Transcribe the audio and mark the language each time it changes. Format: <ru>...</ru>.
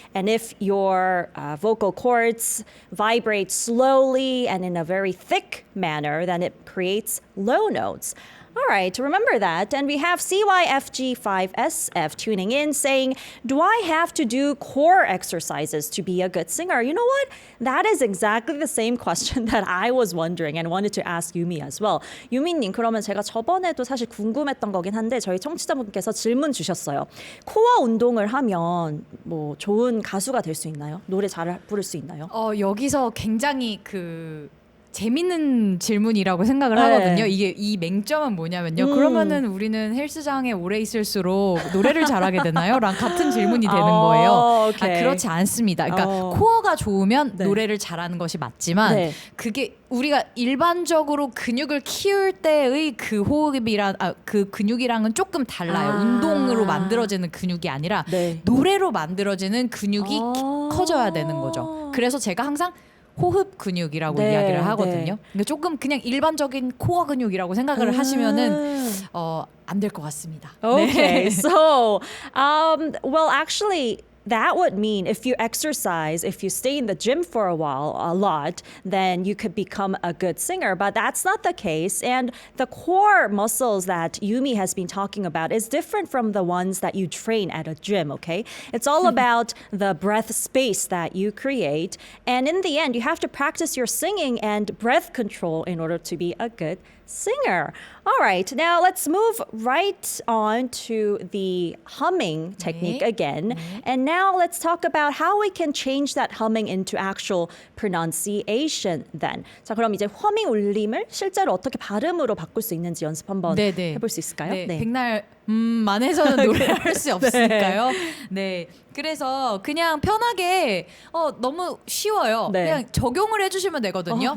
<en>And if your vocal cords vibrate slowly and in a very thick manner, then it creates low notes. All right, remember that. And we have CYFG5SF tuning in saying, do I have to do core exercises to be a good singer? You know what? That is exactly the same question that I was wondering and wanted to ask Yumi as well.</en> <ko>유미님, 그러면 제가 저번에도 사실 궁금했던 거긴 한데 저희 청취자분께서 질문 주셨어요. 코어 운동을 하면 뭐 좋은 가수가 될 수 있나요? 노래 잘 부를 수 있나요? 여기서 굉장히 재밌는 질문이라고 생각을 네. 하거든요. 이게 이 맹점은 뭐냐면요. 그러면은 우리는 헬스장에 오래 있을수록 노래를 잘하게 되나요? 랑 같은 질문이 되는 거예요.</ko> <en>오케이.</en> <ko>그렇지 않습니다. 그러니까 코어가 좋으면 네. 노래를 잘하는 것이 맞지만 네. 그게 우리가 일반적으로 근육을 키울 때의 그 호흡이랑 그 근육이랑은 조금 달라요. 운동으로 만들어지는 근육이 아니라 네. 노래로 만들어지는 근육이 커져야 되는 거죠. 그래서 제가 항상 호흡 근육이라고 네, 이야기를 하거든요. 네. 근데 조금 그냥 일반적인 코어 근육이라고 생각을 하시면은 안 될 것 같습니다.</ko> <en>Okay, so, well, actually, that would mean if you exercise, if you stay in the gym for a lot, then you could become a good singer. But that's not the case. And the core muscles that Yumi has been talking about is different from the ones that you train at a gym, okay? It's all about the breath space that you create. And in the end, you have to practice your singing and breath control in order to be a good singer. All right, now let's move right on to the humming technique again. And now let's talk about how we can change that humming into actual pronunciation then.</en> <ko>자, 그럼 이제 허밍 울림을 실제로 어떻게 발음으로 바꿀 수 있는지 연습 한번 해볼 수 있을까요? 네. 백날 만 해서는 노래할 수 없으니까요. 네. 그래서 그냥 편하게 너무 쉬워요. 네. 그냥 적용을 해주시면 되거든요.</ko>